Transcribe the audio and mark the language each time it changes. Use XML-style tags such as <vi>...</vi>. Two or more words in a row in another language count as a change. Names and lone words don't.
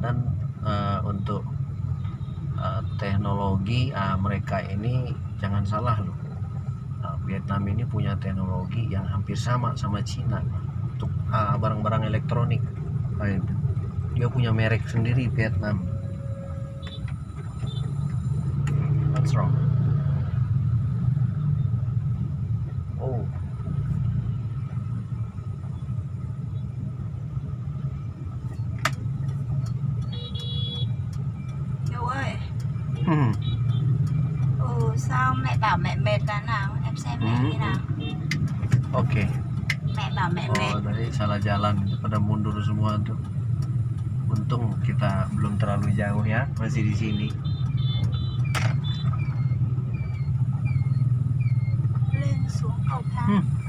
<id>Dan untuk teknologi mereka ini jangan salah loh. Vietnam ini punya teknologi yang hampir sama Cina untuk barang-barang elektronik. Dia punya merek sendiri Vietnam.</id> <en>What's wrong? Oh.</en> <vi>Châu ơi, Sao mẹ bảo mẹ mệt là nào? Em xem mẹ như nào?</vi> <id>Oke.</id> <vi>Mẹ bảo mẹ mệt.</vi> <id>Oh, tadi salah jalan, pada mundur semua tuh. Untung kita belum terlalu jauh ya, masih di sini.</id> <vi>Lên xuống cầu thang.</vi>